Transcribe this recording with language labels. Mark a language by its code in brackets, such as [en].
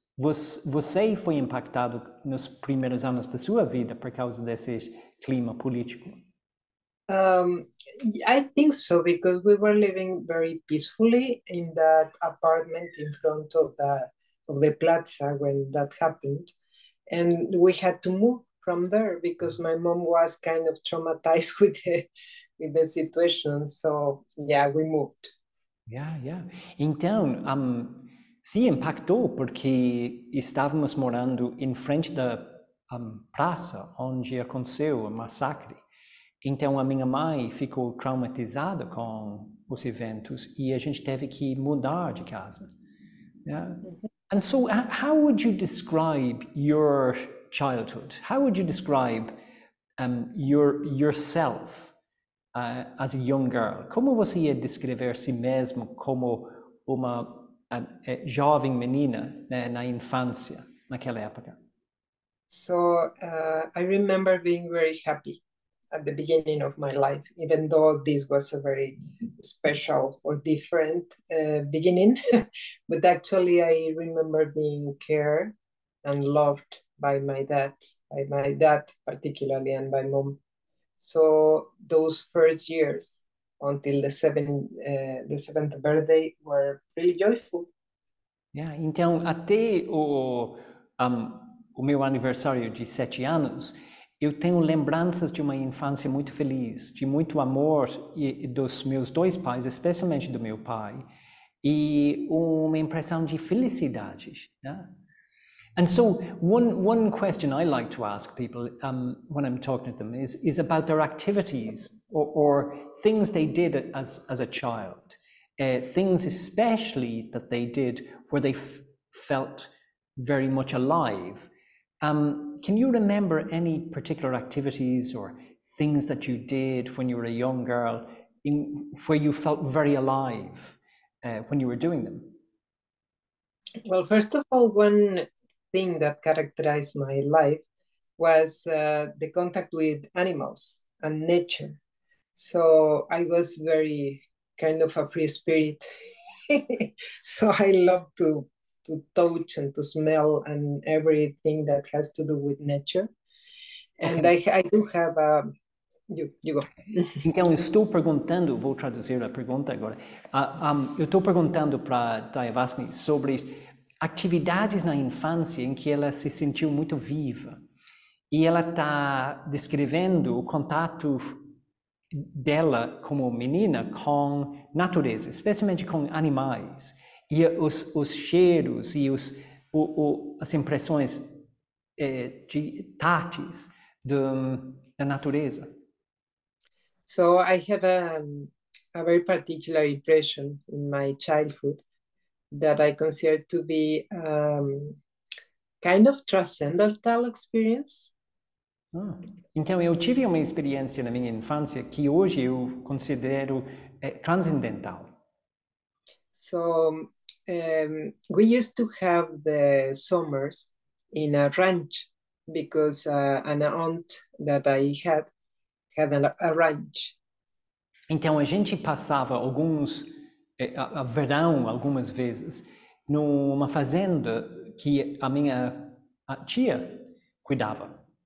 [pt] Você foi impactado nos primeiros anos da sua vida por causa desse clima político? [en] I think so, because we were living very peacefully in that apartment in front of the plaza when that happened, and we had to move from there because my mom was kind of traumatized with the situation. So yeah, we moved. Yeah. [pt] Então, se impactou porque estávamos morando em frente da praça onde aconteceu o massacre. Então, a minha mãe ficou traumatizada com os eventos e a gente teve que mudar de casa. Yeah? [en] And so, how would you describe your childhood? How would you describe yourself as a young girl? [pt] Como você ia descrever si mesmo como uma jovem menina, né, na infância, naquela época? [en] So I remember being very happy at the beginning of my life, even though this was a very special or different beginning. But actually, I remember being cared and loved by my dad particularly, and by mom. So those first years until the seventh birthday were really joyful. [pt] Yeah, então, até o meu aniversário de 7 anos, eu tenho lembranças de uma infância muito feliz, de muito amor dos meus dois pais, especialmente do meu pai, e uma impressão de felicidade. Né? [en] And so one question I like to ask people when I'm talking to them is about their activities or things they did as a child, things especially that they did where they felt very much alive. Can you remember any particular activities or things that you did when you were a young girl where you felt very alive when you were doing them? Well, first of all, one thing that characterized my life was the contact with animals and nature. So I was very kind of a free spirit. So I love to touch and to smell and everything that has to do with nature. And okay. I do have a... You go. [pt] Então, eu estou perguntando, vou traduzir a pergunta agora. Eu estou perguntando para Dayavasni sobre atividades na infância em que ela se sentiu muito viva. e ela está descrevendo o contato dela como menina com natureza, especialmente com animais, e os cheiros e as impressões de táteis da natureza. [en] So I have a very particular impression in my childhood that I consider to be kind of transcendental experience. [pt] Então, eu tive uma experiência na minha infância que hoje eu considero transcendental. [en] So we used to have the summers in a ranch because an aunt that I had a ranch. [pt] Então, a gente passava a verão, algumas vezes, numa fazenda que a minha tia cuidava.